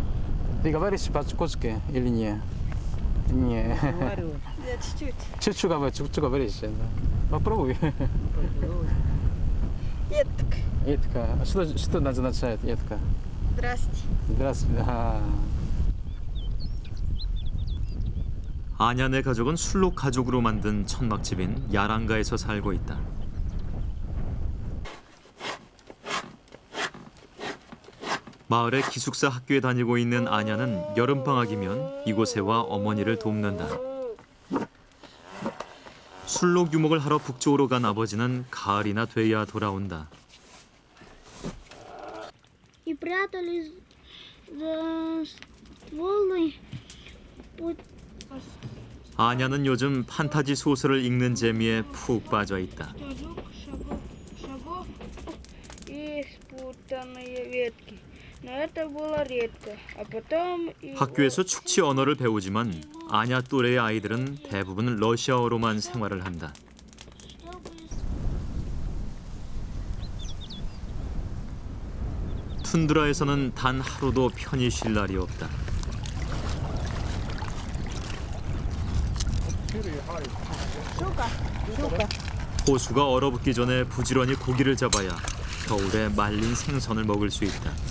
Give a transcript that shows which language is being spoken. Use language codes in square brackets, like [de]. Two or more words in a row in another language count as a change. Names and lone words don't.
[ru] Ты говоришь по-чукотски или нет? Не. Говорю. Я чуть-чуть. Чуть-чуть говоришь. Да. Попробуй. [ckt] Етка. [ru] Етка. Что означает етка? Здрасте. Здравствуйте. [ko] 아냐네 가족은 술록 가족으로 만든 천막집인 야랑가에서 살고 있다. 마을의 기숙사 학교에 다니고 있는 아냐는 여름방학이면 이곳에 와 어머니를 돕는다. 술록 유목을 하러 북쪽으로 간 아버지는 가을이나 돼야 돌아온다. [ru] И прятались за стволы. [ko] 아냐는 요즘 판타지 소설을 읽는 재미에 푹 빠져 있다. [ru] Шагов и спутанные ветки. Но это было редко. А потом и [ko] 학교에서 축치 언어를 배우지만 아냐 또래의 아이들은 대부분 러시아어로만 생활을 한다. 툰드라에서는 단 하루도 편히 쉴 날이 없다. 호수가 얼어붙기 전에 부지런히 고기를 잡아야 겨울에 말린 생선을 먹을 수 있다.